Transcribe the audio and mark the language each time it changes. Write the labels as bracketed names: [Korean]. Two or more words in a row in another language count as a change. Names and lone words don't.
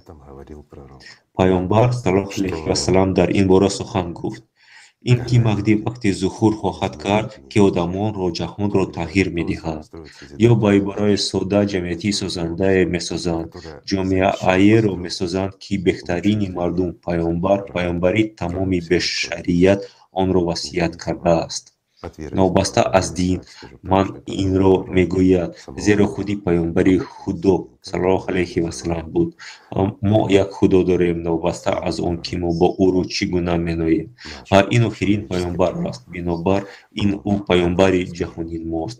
[Tajik] پیامبر [Arabic] صلی الله علیه و سلم [Tajik] در این باره سخن گفت، این که مهدی وقتی ظهور خواهد کرد که آدمان را جهان را تغییر میدهد، یا با عبارت ساده جمعیتی سازنده میسازند، جامعه را میسازند که بهترین مردم پیامبری تمام بشریت آن را وصیت کرده است. новбаста аз дин ман инро мегӯяд, зеро худи паёнбари худо [Arabic] صلى الله عليه وسلم [Tajik] буд. Мо як худо дорем новбаста аз он ки мо бо ӯро чӣ гуна меноем ва ин охирин паёнбар аст, бинобар ин ӯ паёнбари ҷаҳони мост.